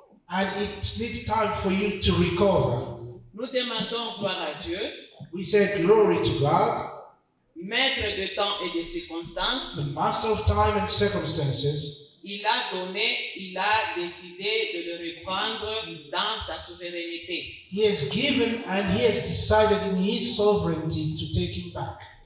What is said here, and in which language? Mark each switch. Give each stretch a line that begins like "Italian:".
English: and it needs time for you to recover.
French: Nous demandons gloire à Dieu,
English: We say glory to God,
French: maître de temps et de circonstances.
English: the master of time and circumstances.
French: Il a décidé de le reprendre dans sa souveraineté.
English: He has given and he has decided in his sovereignty to take him back.